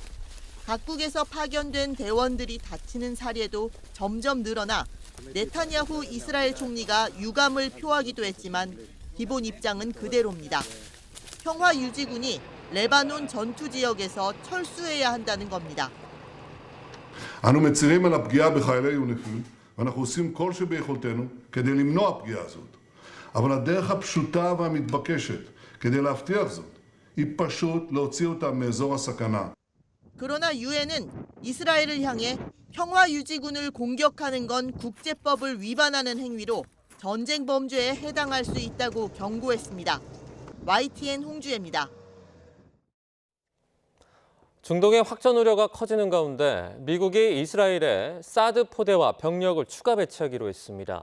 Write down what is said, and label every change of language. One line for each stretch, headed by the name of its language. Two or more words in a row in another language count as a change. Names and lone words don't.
Korean: 각국에서 파견된 대원들이 다치는 사례도 점점 늘어나 네타냐후 이스라엘 총리가 유감을 표하기도 했지만 기본 입장은 그대로입니다. 평화유지군이 레바논 전투 지역에서 철수해야 한다는 겁니다.
Hebrew: אנו מצרים על הפגיעה בחיילי יוניפי"ל ואנחנו עושים כל שביכולתנו כדי למנוע הפגיעה הזאת. אבל הדרך הפשוטה והמתבקשת כדי להבטיח זאת היא פשוט להוציא אותם מאזור הסכנה.
Korean: 그러나 유엔은 이스라엘을 향해 평화유지군을 공격하는 건 국제법을 위반하는 행위로 전쟁 범죄에 해당할 수 있다고 경고했습니다. YTN 홍주혜입니다. 중동의 확전 우려가 커지는 가운데 미국이 이스라엘에 사드 포대와 병력을 추가 배치하기로 했습니다.